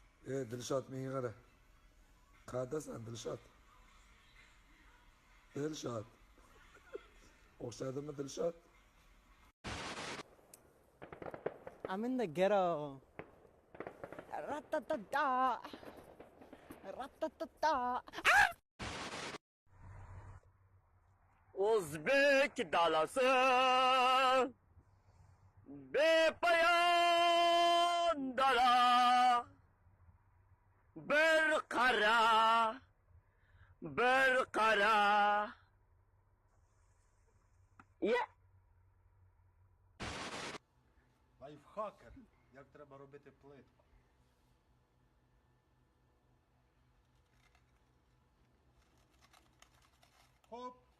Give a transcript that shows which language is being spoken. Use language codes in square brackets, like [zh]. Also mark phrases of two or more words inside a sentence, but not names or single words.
[uz] Dilshod menga qara. Qayerdasan Dilshod? Dilshod. O'xshadimi Dilshod? [en] I'm in the ghetto. Ratatata. Ratatata. [uz] O'zbek dalasi bepoyon dala bir qara [uk] Лайфхакер, як треба робити плитку. Хоп.